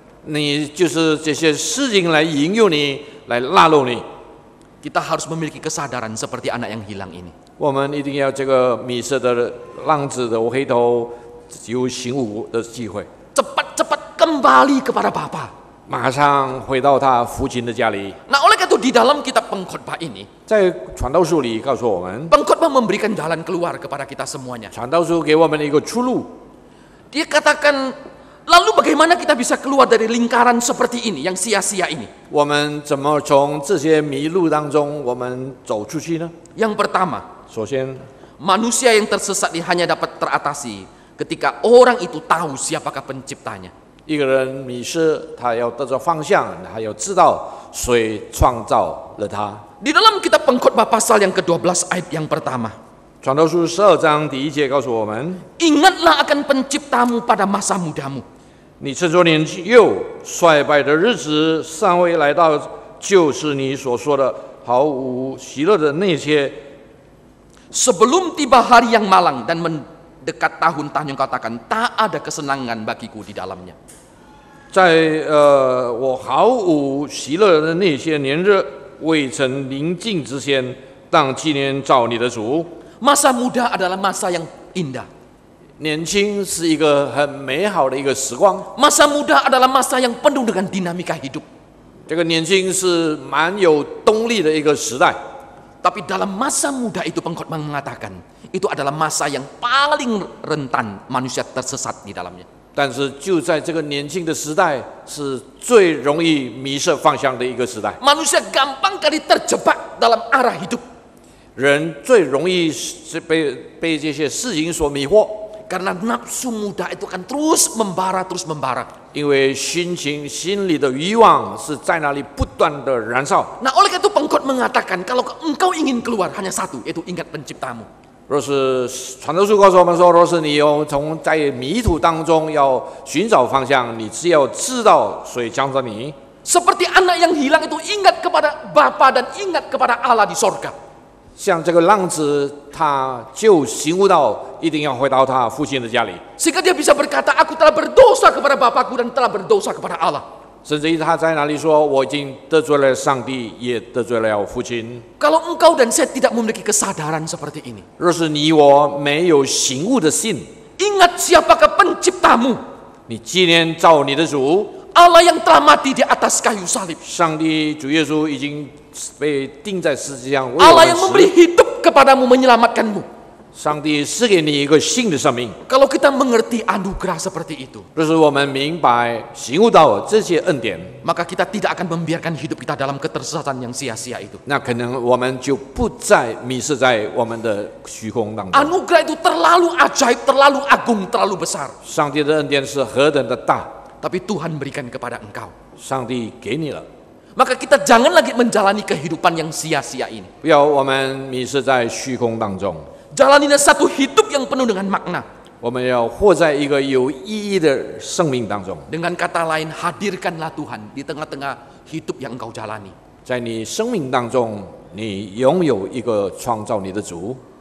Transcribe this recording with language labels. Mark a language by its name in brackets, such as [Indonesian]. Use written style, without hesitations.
[Chinese] 你就是这些事情来引诱你，来拉拢你。 [Indonesian] Kita harus memiliki kesadaran seperti anak yang hilang ini. [Chinese] 我们一定要这个迷失的浪子的回头有醒悟的机会， [Indonesian] Cepat-cepat kembali kepada Bapa. [Chinese] 马上回到他父亲的家里。 [Indonesian] Nah, oleh karena itu di dalam kitab pengkhotbah ini, [Chinese] 在传道书里告诉我们， [Indonesian] pengkhotbah memberikan jalan keluar kepada kita semuanya. [Chinese] 传道书给我们一个出路。 [Indonesian] Dia katakan, lalu bagaimana kita bisa keluar dari lingkaran seperti ini, yang sia-sia ini? [Chinese] 我们怎么从这些迷路当中我们走出去呢？ [Indonesian] Yang pertama, [Chinese] 首先， [Indonesian] manusia yang tersesat ini hanya dapat teratasi ketika orang itu tahu siapakah penciptanya. [Chinese] 一个人迷失，他要得着方向，他要知道谁创造了他。 [Indonesian] Di dalam kitab pengkhotbah pasal yang ke-12 ayat yang pertama, [Chinese] 传道书12章第1节告诉我们： [Indonesian] ingatlah akan penciptamu pada masa mudamu. [Chinese] 你趁着年幼衰败的日子尚未来到，就是你所说的毫无喜乐的那些。 [Indonesian] Sebelum tiba hari yang malang dan mendekat tahun-tahun yang katakan, tak ada kesenangan bagiku di dalamnya. [Chinese] 在我毫无喜乐的那些年日未曾临近之前，当纪念造你的主。 [Indonesian] Masa muda adalah masa yang indah. [Chinese] 年轻是一个很美好的一个时光， [Indonesian] Masa muda adalah masa yang penuh dengan dinamika hidup. [Chinese] 这个年轻是蛮有动力的一个时代。 [Indonesian] Tapi dalam masa muda itu pengkhotbah mengatakan, itu adalah masa yang paling rentan manusia tersesat di dalamnya. [Chinese] 但是就在这个年轻的时代，是最容易迷失方向的一个时代。 [Indonesian] Manusia gampang kali terjebak dalam arah hidup. [Chinese] 人最容易是被这些事情所迷惑， [Indonesian] Karena nafsu muda itu akan terus membara. [Chinese] 因为心里的欲望是在那里不断的燃烧。 [Indonesian] Nah, oleh karena itu pengkhotbah mengatakan, kalau engkau ingin keluar hanya satu, yaitu ingat penciptamu. [Chinese] 若是传道书告诉我们说，若是你从在迷途当中要寻找方向，你只要知道谁将着你， [Indonesian] Seperti anak yang hilang itu ingat kepada Bapa dan ingat kepada Allah di sorga. [Chinese] 像这个浪子，他就醒悟到一定要回到他父亲的家里， [Indonesian] Sehingga dia bisa berkata, aku telah berdosa kepada Bapakku dan telah berdosa kepada Allah. [Chinese] 甚至于他在哪里说：“我已经得罪了上帝，也得罪了父亲。 [Indonesian] Kalau engkau dan saya tidak memiliki kesadaran seperti ini, [Chinese] 若是你我没有醒悟的心， [Indonesian] ingat siapakah penciptamu? [Chinese] 你纪念造你的主， [Indonesian] Allah yang telah mati di atas kayu salib. [Chinese] 上帝主耶稣已经被钉在十字架上，为我 [Indonesian] Allah yang [Chinese] 们 [Indonesian] memberi [Chinese] 死。 [Indonesian] hidup kepadamu, menyelamatkanmu. [Chinese] 上帝赐给你一个新的生命。 [Indonesian] Kalau kita mengerti anugerah seperti itu, [Chinese] 若是我们明白、醒悟到这些恩典， [Indonesian] maka kita tidak akan membiarkan hidup kita dalam ketersesatan yang sia-sia itu. [Chinese] 那可能我们就不再迷失在我们的虚空当中。 [Indonesian] Anugerah itu terlalu ajaib, terlalu agung, terlalu besar. [Chinese] 上帝的恩典是何等的大， [Indonesian] Tapi Tuhan berikan kepada engkau. [Chinese] 上帝给你了。 [Indonesian] Maka kita jangan lagi menjalani kehidupan yang sia-sia ini. [Chinese] 不要我们迷失在虚空当中， [Indonesian] Jalanilah satu hidup yang penuh dengan makna. [Chinese] 我们要活在一个有意义的生命当中。 [Indonesian] Dengan kata lain, hadirkanlah Tuhan di tengah-tengah hidup yang engkau jalani. [Chinese] 在你生命当中，你拥有一个创造你的主。